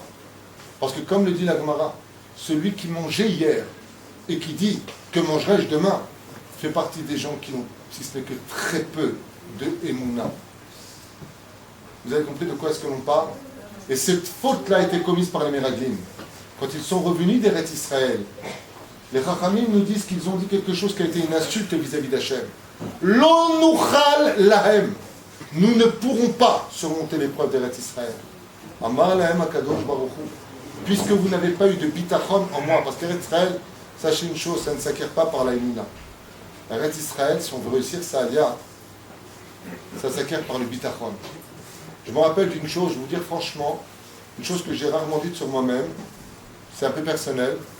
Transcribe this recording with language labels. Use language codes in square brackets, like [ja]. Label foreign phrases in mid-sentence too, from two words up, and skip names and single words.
[fr] Parce que comme le dit la Gemara, celui qui mangeait hier et qui dit que mangerai-je demain fait partie des gens qui ont, si ce n'est que très peu, de Emouna. Vous avez compris de quoi est-ce que l'on parle? Et cette faute-là a été commise par les Meraglim. Quand ils sont revenus d'Eretz Israël, les Chachamim nous disent qu'ils ont dit quelque chose qui a été une insulte vis-à-vis d'Hachem. [he] לא נוכל להם. [fr] Nous ne pourrons pas surmonter l'épreuve d'Eretz Israël. [he] אמר להם הקדוש ברוך הוא. [fr] Puisque vous n'avez pas eu de bitachon en moi. Parce qu'Eretz Israël, sachez une chose, ça ne s'acquiert pas par la Emouna. Eretz Israël, si on veut réussir ça alia, ça s'acquiert par le bitachon. Je me rappelle d'une chose, je vais vous dire franchement, une chose que j'ai rarement dite sur moi-même, c'est un peu personnel.